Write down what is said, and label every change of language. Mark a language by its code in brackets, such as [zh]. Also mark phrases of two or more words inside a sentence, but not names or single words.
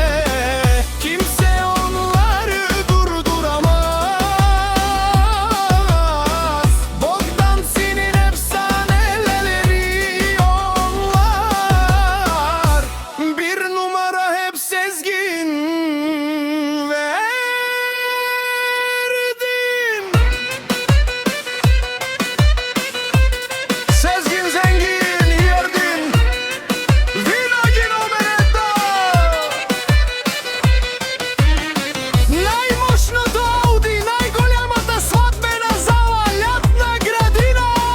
[tr] Kimse onları durduramaz. Bogdanti'nin efsaneleri onlar. Bir numara hep Sezgin ve Erdin. [bg] Сезгин Зенгин и Ердин винаги номер едно. Най-мощното Ауди, най-голямата сватбена зала Лятна градина.